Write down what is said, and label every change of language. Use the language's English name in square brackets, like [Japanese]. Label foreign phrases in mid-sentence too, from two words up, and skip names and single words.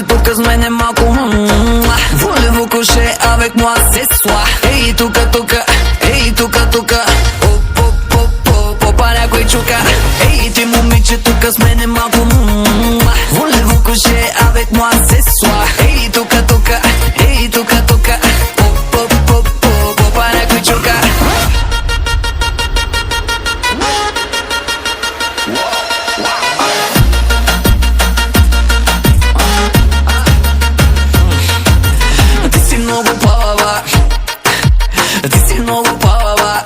[Bulgarian] с мене малко. [French] Voulez-vous coucher avec moi ce soir? [Bulgarian] Ей, тука, тука, ей, тука, тука. Попа някой чука. Ей, ти момиче, тука с мене малко. [French] Voulez-vous coucher avec moi ce soir? [Bulgarian] Ей, тука, тука, ей, тука, тука. Попа някой чука. Ти си много палава, ти си много палава.